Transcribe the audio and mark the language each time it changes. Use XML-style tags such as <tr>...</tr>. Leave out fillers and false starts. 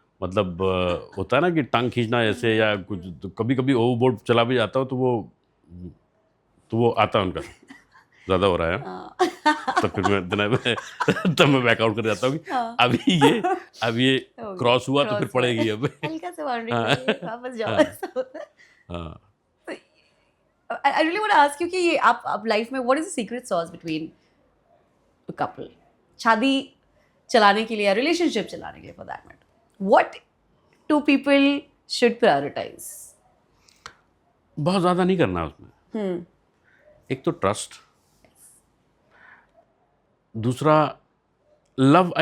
<hi>मतलब होता है ना कि टांग खींचना ऐसे या कुछ, तो कभी कभी ओवरबोर्ड चला भी जाता हो तो वो आता है उनका ज़्यादा हो रहा है। तो फिर तब मैं बैकआउट कर जाता हूँ कि अब ये क्रॉस हुआ तो फिर पड़ेगी अब। हल्का सा बाउंड्री हाँ। वापस जाओ, हाँ। ऐसा होता है। हाँ,</hi> <en>I really want to ask you</en> <hi>कि ये आप लाइफ में</hi> <en>what is the secret sauce between a couple?</en> <hi>शादी चलाने के लिए या रिलेशनशिप चलाने के लिए</hi> <en>for that matter, what two people should prioritize?</en> <hi>बहुत ज़्यादा नहीं करना उसमें। एक तो ट्रस्ट, दूसरा लव।</hi>